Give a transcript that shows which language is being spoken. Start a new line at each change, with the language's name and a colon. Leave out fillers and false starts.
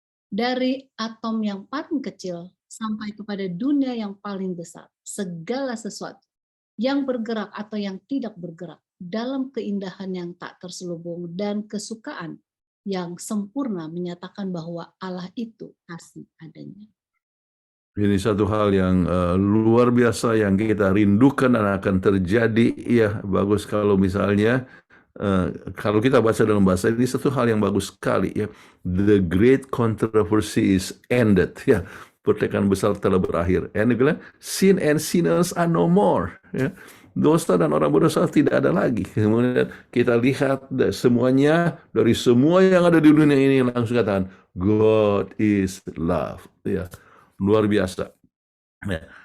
Indonesian: Dari atom yang paling kecil sampai kepada dunia yang paling besar, segala sesuatu yang bergerak atau yang tidak bergerak dalam keindahan yang tak terselubung dan kesukaan yang sempurna menyatakan bahwa Allah itu kasih adanya. Ini satu hal yang luar biasa yang kita rindukan dan akan terjadi, ya. Bagus kalau misalnya kalau kita baca dalam bahasa ini, satu hal yang bagus sekali, ya.
English: The great controversy is ended, ya.
Indonesian: Pertikaian besar telah berakhir.
English: And sin and sinners are no more,
Indonesian: ya. Dosa dan orang berdosa tidak ada lagi. Kemudian kita lihat semuanya, dari semua yang ada di dunia ini langsung katakan
English: God is love,
Indonesian: ya. Luar biasa. Ya.